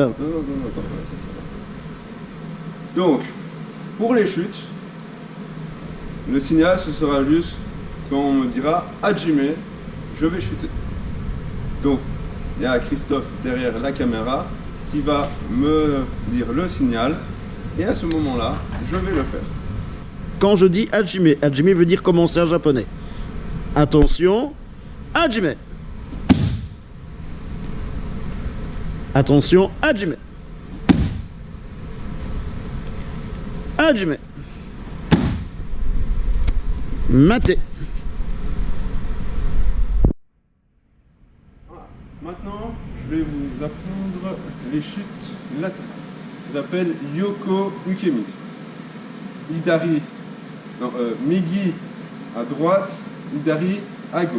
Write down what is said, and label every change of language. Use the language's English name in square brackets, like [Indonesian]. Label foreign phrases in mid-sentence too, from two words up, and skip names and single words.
[French] Non, attends, donc, pour les chutes, le signal, ce sera juste quand on me dira hajime, je vais chuter. Donc, il y a Christophe derrière la caméra qui va me dire le signal, et à ce moment-là, je vais le faire. Quand je dis hajime, hajime veut dire commencer en japonais. Attention, hajime. Attention, hajime. Hajime. Mate. Voilà. Maintenant, je vais vous apprendre les chutes latérales. Ça s'appelle [Japanese] 横受身. [French] Hidari, non, Migi à droite, Hidari à gauche.